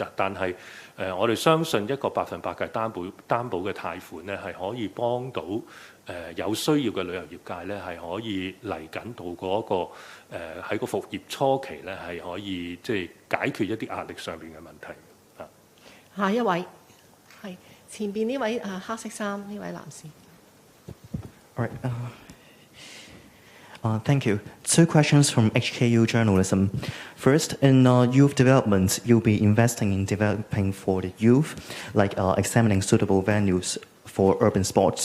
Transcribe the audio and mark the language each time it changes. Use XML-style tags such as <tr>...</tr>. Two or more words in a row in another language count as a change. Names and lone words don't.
<yue>但係我哋相信一個100%嘅擔保嘅貸款咧，係可以幫到有需要嘅旅遊業界咧，係可以嚟緊到嗰個喺個復業初期咧，係可以即係解決一啲壓力上邊嘅問題。下一位係前邊呢位黑色衫呢位男士。</yue> <en>All right. Thank you. 2 questions from HKU journalism. First, in youth development, you'll be investing in developing for the youth, like examining suitable venues for urban sports.</en>